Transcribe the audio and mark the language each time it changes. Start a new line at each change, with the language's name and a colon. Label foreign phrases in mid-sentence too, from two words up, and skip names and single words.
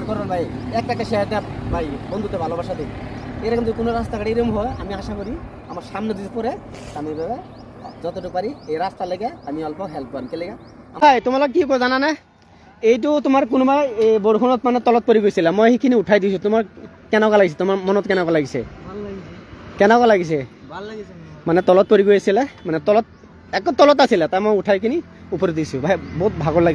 Bangla: করবেন ভাই একটা শেয়ার দেন ভাই বন্ধুতে ভালোবাসা দিন এরকম যদি কোনো রাস্তাঘাট এরকম হয় আমি আশা করি আমার সামনে যদি পড়ে আমি এভাবে যতটুকু পারি এই রাস্তা লেগে আমি অল্প হেল্প করি কেলে ভাই
Assamese: তোমালোক কি কয় জানা না এইটো তোমাৰ কোনোবাই এই বৰষুণত মানে তলত পৰি গৈছিলা মই সেইখিনি উঠাই দিছোঁ তোমাৰ কেনেকুৱা লাগিছে তোমাৰ মনত কেনেকুৱা লাগিছে কেনেকুৱা লাগিছে মানে তলত পৰি গৈছিলে মানে তলত একদম তলত আছিলে তাৰ মই উঠাই কিনি ওপৰত দিছোঁ ভাই বহুত ভাগৰ লাগিছে